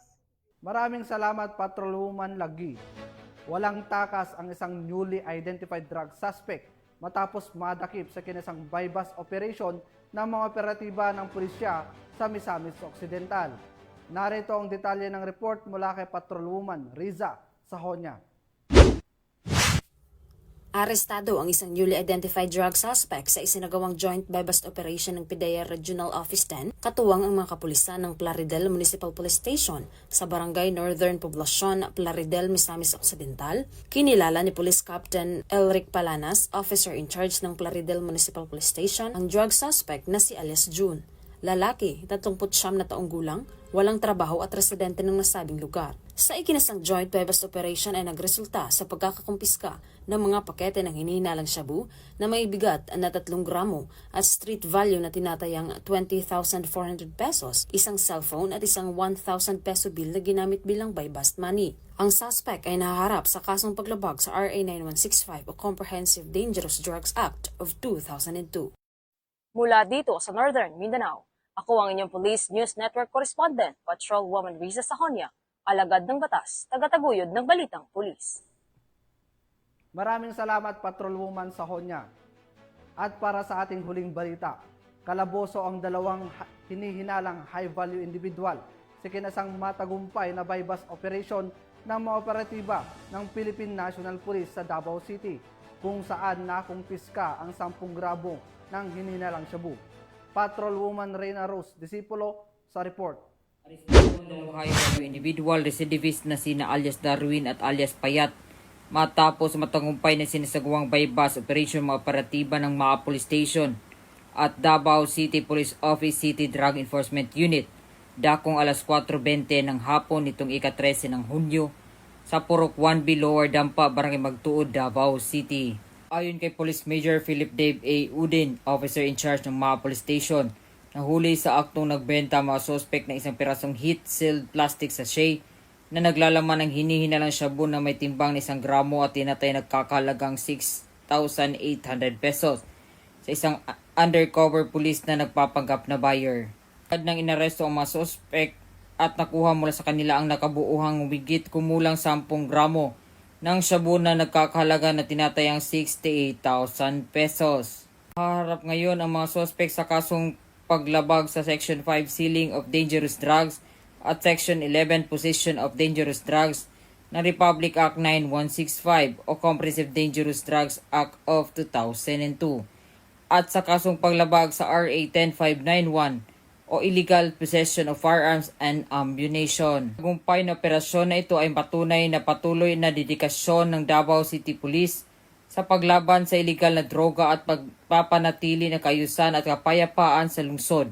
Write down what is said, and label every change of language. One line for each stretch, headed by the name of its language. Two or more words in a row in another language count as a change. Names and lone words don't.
Filipino: Maraming salamat, Patrolwoman Laggi. Walang takas ang isang
English: newly identified drug suspect
Filipino: matapos madakip sa kinisang
English: buy-bus operation
Filipino: ng mga operatiba ng pulisya sa Misamis Occidental. Narito ang detalye ng report mula kay Patrolwoman Riza Sahonya. Arestado ang isang
English: newly identified drug suspect
Filipino: sa isinagawang
English: joint buy-bust operation
Filipino: ng PIDEA Regional Office 10, katuwang ang mga kapulisan ng Plaridel Municipal Police Station sa Barangay Northern Poblacion, Plaridel, Misamis Occidental. Kinilala ni Police Captain Elric Palanas,
English: officer in charge
Filipino: ng Plaridel Municipal Police Station, ang
English: drug suspect
Filipino: na si alias June. Lalaki, 39 na taong gulang, walang trabaho at residente ng nasabing lugar. Sa ikinasang
English: joint buy-bust operation
Filipino: ay nagresulta sa pagkakakumpiska ng mga pakete ng hinihinalang shabu na may bigat na 3 gramo at
English: street value
Filipino: na tinatayang 20,400 pesos, isang cellphone at isang 1,000
English: peso bill
Filipino: na ginamit bilang
English: buy-bust money.
Filipino: Ang suspect ay nahaharap sa kasong paglabag sa RA 9165 o Comprehensive Dangerous Drugs Act of 2002. Mula dito sa Northern Mindanao, ako ang inyong Police News Network correspondent, Patrolwoman Riza Sahonia, alagad ng batas, tagataguyod ng balitang pulis. Maraming salamat, Patrolwoman Sahonia. At para sa ating huling balita, kalaboso ang dalawang hinihinalang
English: high-value individual
Filipino: sa kinasang matagumpay na
English: buy-bust operation
Filipino: ng mga operatiba ng Philippine National Police sa Davao City, kung saan nakumpiska ang 10 gramo ng hinihinalang shabu. Patrolwoman Reyna Rose Disipulo sa report.
English: High-value individual recidivist
Filipino: na sina alias Darwin at alias Payat matapos matagumpay na sinasagawang
English: buy-bust operation
Filipino: mga operatiba ng mga police station at Davao City Police Office City Drug Enforcement Unit dakong alas 4:20 ng hapon nitong ika-13 ng Hunyo sa Purok 1B Lower Dampa, Barangay Magtuod, Davao City. Ayon kay Police Major Philip Dave A. Udin,
English: officer in charge
Filipino: ng mga police station, nahuli sa aktong nagbenta mga suspect ng isang pirasong
English: heat-sealed plastic sachet
Filipino: na naglalaman ng hinihinalang shabu na may timbang na 1 gramo at tinatay nagkakalagang 6,800 pesos sa isang
English: undercover police
Filipino: na nagpapanggap na buyer. Agad nang inaresto ang mga suspect at nakuha mula sa kanila ang nakabuuhang wigit kumulang 10 gramo ng shabu na nagkakahalaga na tinatayang 68,000 pesos. Harap ngayon ang mga suspect sa kasong paglabag sa Section 5 Sealing of Dangerous Drugs at Section 11 Possession of Dangerous Drugs ng Republic Act 9165 o Comprehensive Dangerous Drugs Act of 2002 at sa kasong paglabag sa RA 10591 o Illegal Possession of Firearms and Ammunition. Tagumpay na operasyon na ito ay patunay na patuloy na dedikasyon ng Davao City Police sa paglaban sa illegal na droga at pagpapanatili ng kaayusan at kapayapaan sa lungsod.